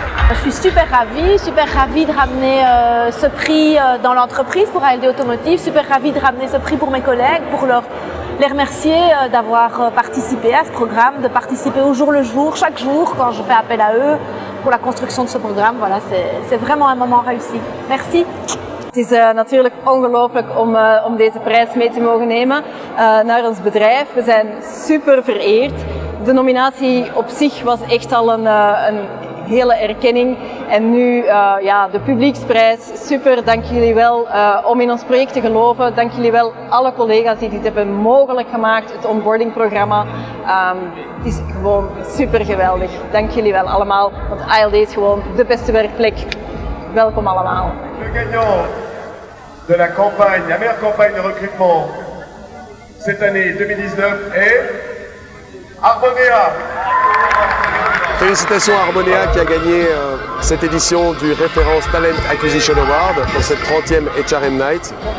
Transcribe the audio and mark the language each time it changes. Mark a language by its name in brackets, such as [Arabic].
[French] Je suis super ravie de ramener ce prix dans l'entreprise pour ALD Automotive, super ravie de ramener ce prix pour mes collègues, pour les remercier d'avoir participé à ce programme, de participer au jour le jour, chaque jour quand je fais appel à eux pour la construction de ce programme. Voilà, c'est vraiment un moment réussi. Merci. [Dutch] Het is natuurlijk ongelooflijk om deze prijs mee te mogen nemen naar ons bedrijf. We zijn super vereerd. De nominatie op zich was echt al een hele erkenning. En nu de publieksprijs, super, dank jullie wel om in ons project te geloven. Dank jullie wel alle collega's die dit hebben mogelijk gemaakt, het onboardingprogramma. Het is gewoon super geweldig. Dank jullie wel allemaal, want ALD is gewoon de beste werkplek. Welkom allemaal. [French] Le gagnant de la campagne, la meilleure campagne de recrutement cette année 2019 est Harmonia. Félicitations à Harmonia qui a gagné cette édition du Référence Talent Acquisition Award pour cette 30e HRM Night.